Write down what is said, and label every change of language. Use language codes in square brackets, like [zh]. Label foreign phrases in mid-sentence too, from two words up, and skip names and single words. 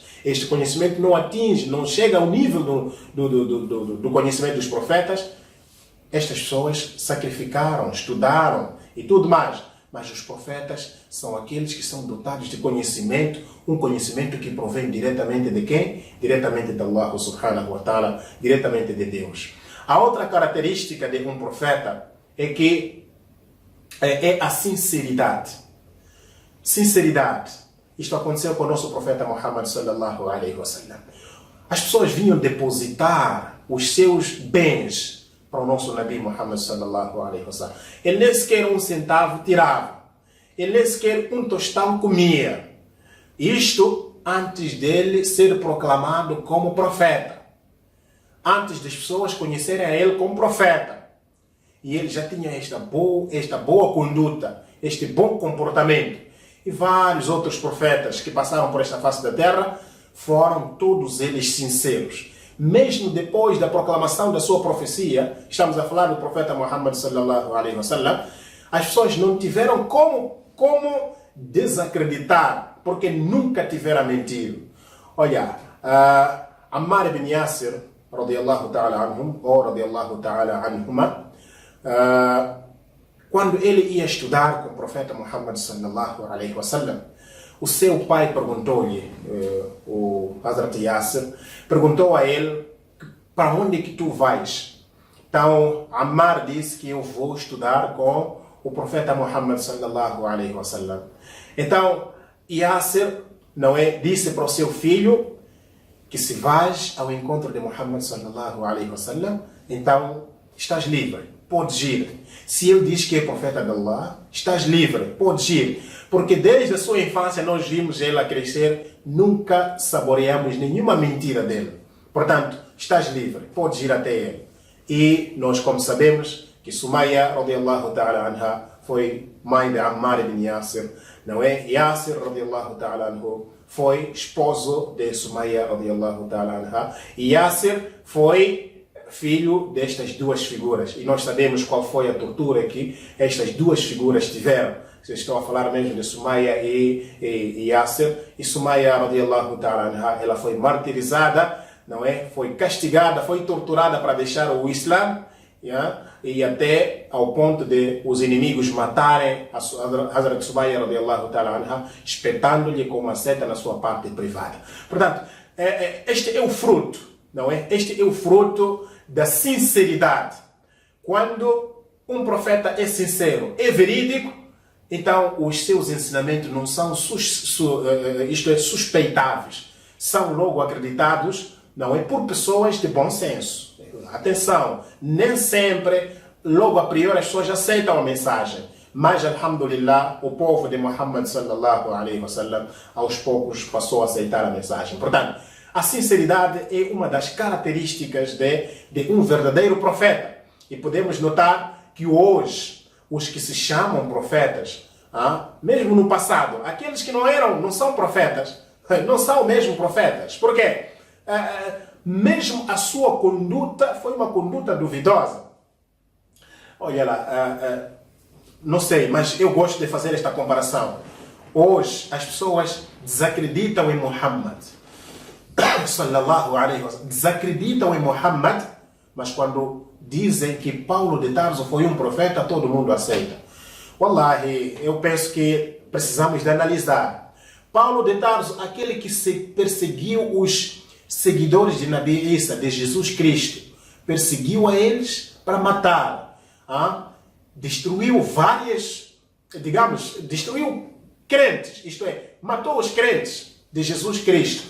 [pt] Este conhecimento não chega ao nível do conhecimento dos profetas. Estas pessoas sacrificaram, estudaram e tudo mais. Mas os profetas são aqueles que são dotados de conhecimento, um conhecimento que provém diretamente de quem? Diretamente de [ar] الله سبحانه وتعالى, [pt] diretamente de Deus. A outra característica de um profeta é que é a sinceridade. Sinceridade. Isto aconteceu com o nosso profeta Muhammad [ar] صلى الله عليه وسلم. [pt] As pessoas vinham depositar os seus bens para o nosso Nabi Muhammad [ar] صلى الله عليه وسلم. [pt] Ele nem sequer um centavo tirava. Ele nem sequer um tostão comia. Isto antes dele ser proclamado como profeta. Antes das pessoas conhecerem a ele como profeta. E ele já tinha esta boa conduta, este bom comportamento. E vários outros profetas que passaram por esta face da terra foram todos eles sinceros. mesmo depois da proclamação da sua profecia, estamos a falar do profeta Muhammad [ar] صلى الله عليه وسلم, [pt] as pessoas não tiveram como desacreditar, porque nunca tiveram mentido. Olha, [ar] Ammar ibn Yasir, رضي الله تعالى عنهم, ou رضي الله تعالى عنهما, [pt] quando ele ia estudar com o profeta Muhammad [ar] صلى الله عليه وسلم, [pt] o seu pai perguntou-lhe, o Hazrat Yasir, perguntou a ele, para onde que tu vais? Então, Ammar disse que eu vou estudar com o profeta Muhammad [ar] صلى الله عليه وسلم. [pt] Então, Yasir, disse para o seu filho que se vais ao encontro de Muhammad [ar] صلى الله عليه وسلم, [pt] então estás livre, podes ir. Se ele diz que é profeta de Allah, estás livre, podes ir. Porque desde a sua infância nós vimos ele a crescer, nunca saboreamos nenhuma mentira dele. Portanto, estás livre, podes ir até ele. E nós, como sabemos, que Sumayya, [ar] رضي الله تعالى عنها, [pt] foi mãe de Ammar ibn Yasir, não é? [ar] Yasir, رضي الله تعالى عنه, [pt] foi esposo de Sumayya, [ar] رضي الله تعالى عنها. [pt] E Yasir foi filho destas duas figuras. E nós sabemos qual foi a tortura que estas duas figuras tiveram. Estou a falar mesmo de Sumayya e Yasir. [ar] E Sumayya, رضي الله تعالى عنها, [pt] ela foi martirizada, não é? Foi castigada, foi torturada para deixar o Islã, e até ao ponto de os inimigos matarem a Hazrat Sumayya, [ar] رضي الله تعالى عنها, [pt] espetando-lhe com uma seta na sua parte privada. Portanto, este é o fruto, não é? Este é o fruto da sinceridade. Quando um profeta é sincero, é verídico, então os seus ensinamentos não são suspeitáveis, são logo acreditados, não é, por pessoas de bom senso. Atenção, nem sempre, logo a priori, as pessoas aceitam a mensagem. Mas, alhamdulillah, o povo de Muhammad [ar] صلى الله عليه وسلم, [pt] aos poucos, passou a aceitar a mensagem. Portanto, a sinceridade é uma das características de um verdadeiro profeta. E podemos notar que hoje, os que se chamam profetas, mesmo no passado, aqueles que não são profetas, não são mesmo profetas. Por quê? Mesmo a sua conduta foi uma conduta duvidosa. Olha lá, não sei, mas eu gosto de fazer esta comparação. Hoje as pessoas desacreditam em Muhammad [ar] صلى الله عليه وسلم, [pt] desacreditam em Muhammad, mas quando dizem que Paulo de Tarso foi um profeta, todo mundo aceita. Wallahi, eu penso que precisamos de analisar. Paulo de Tarso, aquele que perseguiu os seguidores de Nabi Isa, de Jesus Cristo, perseguiu a eles para matar, destruiu destruiu crentes, isto é, matou os crentes de Jesus Cristo.